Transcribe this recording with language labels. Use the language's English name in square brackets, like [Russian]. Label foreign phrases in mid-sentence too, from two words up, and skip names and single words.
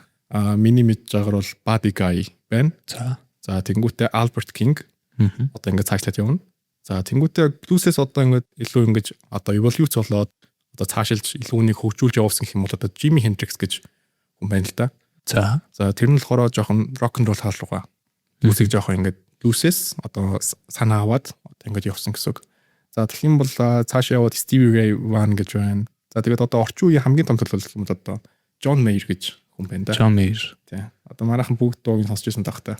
[Mongolian] Миний мэдж байгаагаар бол Buddy Guy байна. За тэнгуүтээ Albert King одоо ингээд цаашлаад явна. За тэнгуүтээ blues-ээс одоо ингээд илүү ингэж одоо evolve болоод одоо цаашилж илүү үнийг хөгжүүлж явуулсан гэх юм бол одоо Jimi Hendrix гэж хүн байна л да. За тэр нь болохоор жоохон [English] rock and roll [Mongolian] хаал руугаа blues-ийг жоохон ингээд blues-ээс одоо санаа аваад одоо ингээд явсан гэсэн үг. За тэгэх юм бол цаашаа яваад Stevie Ray Vaughan гэж байна. За тэгээд одоо орчин үеийн хамгийн том төлөөлөл юм бол одоо John Mayer гэж хүн байна да. John Mayer. Тий. Одоо манайхан бүгд дууг сонсч байсан тахтай.